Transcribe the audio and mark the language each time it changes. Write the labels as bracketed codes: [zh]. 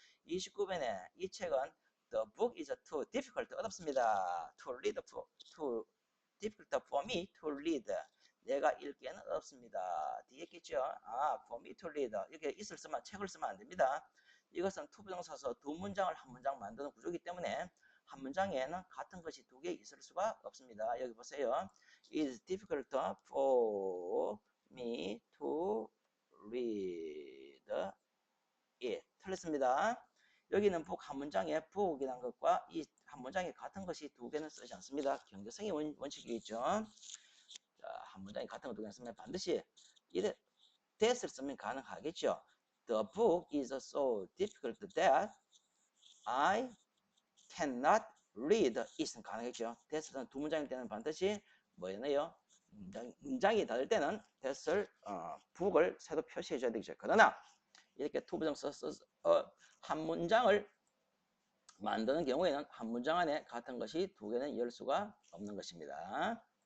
[ko] 29번에 이 책은 [en] The book is too difficult. [ko] 어렵습니다. [en] To read too difficult for me to read. [ko] 내가 읽기에는 어렵습니다. 되겠죠? 아, [en] for me to read. [ko] 이렇게 있을 쓰면 책을 쓰면 안 됩니다. 이것은 투부정사서 두 문장을 한 문장 만드는 구조이기 때문에 한 문장에는 같은 것이 두 개 있을 수가 없습니다. 여기 보세요. [en] It is difficult for me to read it. [ko] 틀렸습니다. 여기는 book 한 문장에 book이라는 것과 이 한 문장에 같은 것이 두 개는 쓰지 않습니다. 경계성의 원칙이겠죠. 자, 한 문장에 같은 거 두 개는 쓰면 반드시 이래 that을 쓰면 가능하겠죠. [en] The book is so difficult that I cannot read it은 [ko] 가능하겠죠. that은 두 문장일 때는 반드시 뭐였나요? 문장이 다를 때는 that을 book을 새로 표시해 줘야 되겠죠. 그러나 이렇게 투부정 써서 한 문장을 만드는 경우에는 한 문장 안에 같은 것이 두 개는 열 수가 없는 것입니다.